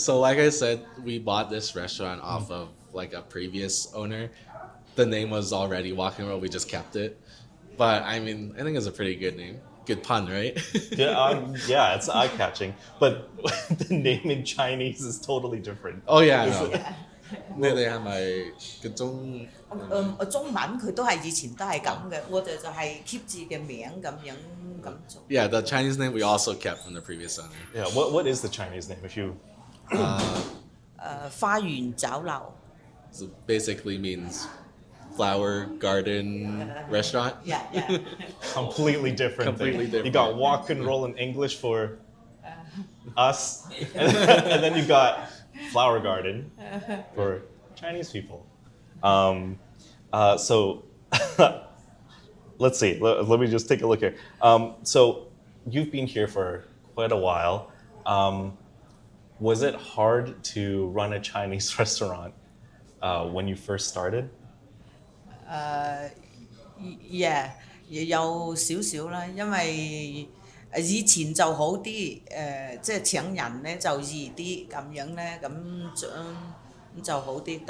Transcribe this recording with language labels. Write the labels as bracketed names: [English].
[English] So like I said, we bought this restaurant off of like a previous owner. The name was already Wok N Roll. We just kept it. But I mean, I think it's a pretty good name. Good pun, right? yeah, it's eye-catching. But the name in Chinese is totally different. Oh yeah, I Is know. it- [Cantonese] 你哋係咪嗰種中文佢都係以前都係咁嘅，我哋就係 keep 住嘅名咁樣咁做。 [English] Yeah, the Chinese name we also kept from the previous owner. Yeah. What is the Chinese name? If you [Cantonese] 花園酒樓。 [English] So basically means flower garden restaurant. Yeah, yeah. completely different. Completely thing. You got Wok N Roll in English for us, and then you got Flower Garden for Chinese people. So let's see. Let me just take a look here. So you've been here for quite a while. Was it hard to run a Chinese restaurant when you first started? [Cantonese] Yeah，有少少啦，因為以前就好啲，即係請人咧就易啲咁樣咧，咁就好啲。